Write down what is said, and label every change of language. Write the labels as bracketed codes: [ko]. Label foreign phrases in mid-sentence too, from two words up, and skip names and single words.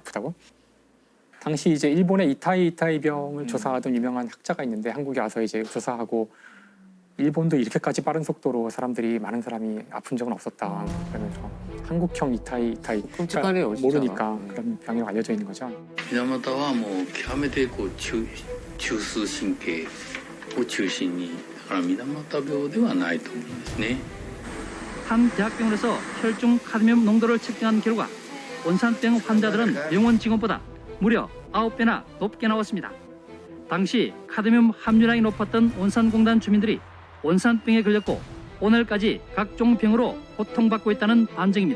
[ko] 몸이 아프다고. 당시 이제 일본의 이타이 병을 조사하던 유명한 학자가 있는데 한국에 와서 이제 조사하고 일본도 이렇게까지 빠른 속도로 많은 사람이 아픈 적은 없었다. 그러면서 한국형 이타이 끔찍하네요, 진짜. 모르니까 그런 병이라고 알려져 있는 거죠. [ja] 水俣はもう極めてこう中枢神経を中心に水俣病ではないと思うんですね。 [ko] 한 대학병원에서 혈중 카드뮴 농도를 측정한 결과 온산병 환자들은 병원 직원보다 무려 9배나 높게 나왔습니다. 당시 카드뮴 함유량이 높았던 온산공단 주민들이 온산병에 걸렸고 오늘까지 각종 병으로 고통받고 있다는 반증입니다.